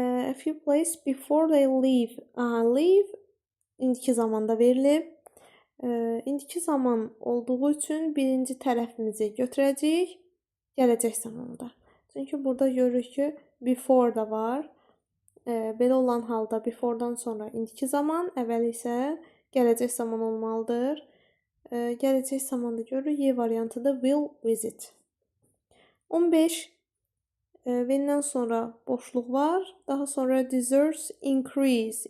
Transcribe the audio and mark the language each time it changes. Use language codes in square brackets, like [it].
[en] A few places before they leave. [az] Leave indiki zamanda verilib. İndiki zaman olduğu üçün birinci tərəfimizi götürəcəyik gələcək zamanda. Çünki burada görürük ki, before da var. Belə olan halda before'dan sonra indiki zaman, əvvəl isə gələcək zaman olmalıdır. Gələcək zamanda görürük Y variantında [en] will visit. [az] 15. When-dən sonra boşluq var. Daha sonra [en] deserves increase.